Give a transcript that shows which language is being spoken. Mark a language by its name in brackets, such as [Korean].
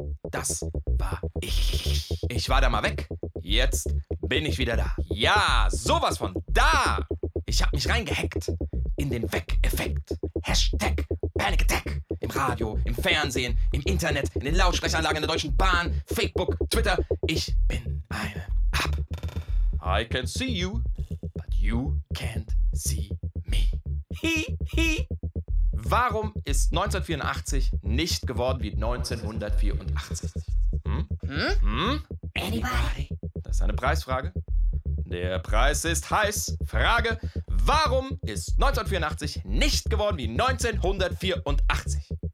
[German] Das war ich. Ich war da mal weg. Jetzt bin ich wieder da. Ja, sowas von da. Ich hab mich reingehackt in den Weg-Effekt. Hashtag Panic Attack. Im Radio, im Fernsehen, im Internet, in den Lautsprecheranlagen der Deutschen Bahn, Facebook, Twitter. Ich bin eine Ab. [English] I can see you, but you can't. See me. Hi. [German] Warum ist 1984 nicht geworden wie 1984? [English] Anybody? [German] Das ist eine Preisfrage. Der Preis ist heiß. Frage: Warum ist 1984 nicht geworden wie 1984?